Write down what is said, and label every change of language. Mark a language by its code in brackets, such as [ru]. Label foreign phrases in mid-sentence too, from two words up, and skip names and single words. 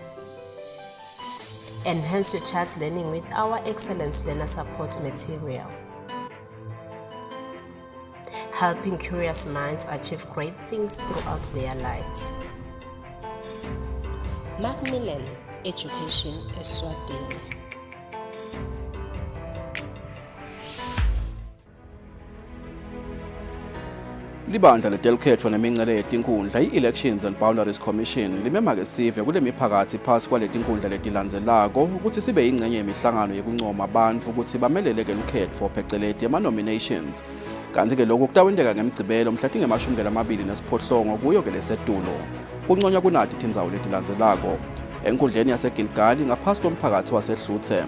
[en] Enhance your child's learning with our excellent learner support material, helping curious minds achieve great things throughout their lives. Macmillan Education Eswatini. [ss] Libandla letelkhethwa nemincele yetinkundla i-Elections and Boundaries Commission limemake sive kule miphakathi phasi kwaletinkundla letilandzelako ukuthi sibe yingxenye yemihlangano yekuncoma abantu ukuthi bameleleke lukhetfo pheceleti ama-nominations. Kanti-ke lokhu kutawenteka ngemgcibelo mhla tinge-28 kuyo-ke lesetulo. Kunconywa kunati tindzawo letilandzelako. Enkundleni yaseGilgali ngaphasi komphakathi waseHluthe.